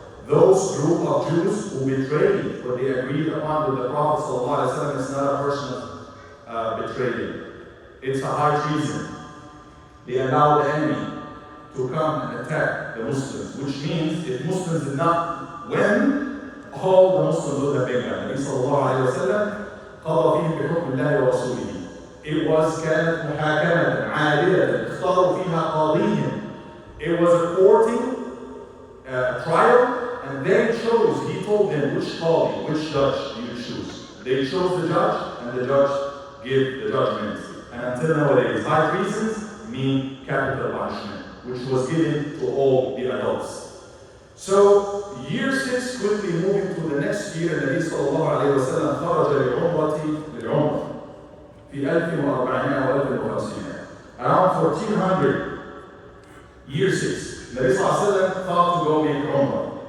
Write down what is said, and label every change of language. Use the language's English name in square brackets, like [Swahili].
[English] Those group of Jews who betrayed what they agreed upon with the Prophet Sallallahu Alaihi Wasallam is not a person of betrayal. It's a high treason. They allowed the enemy to come and attack the Muslims, which means if Muslims did not win, all the Muslims would have been gone. [Arabic] Nabi Sallallahu Alaihi Wasallam قضى فيهم بحكم الله ورسوله. [English] It was [Arabic] كانت محاكمة عادلة اختاروا فيها قاضيهم. [English] It was a courting, a trial, and they chose, he told them which qadi, which judge you choose. They chose the judge, and the judge gave the judgment. And until nowadays, high treasons mean capital punishment, which was given to all the adults. So, year 6, quickly moving to the next year, [Arabic] النبي صلى الله عليه وسلم خرج للعمرة في 1400 و 1500. [English] Around 1400, year 6, النبي صلى الله عليه وسلم thought to go make Umrah.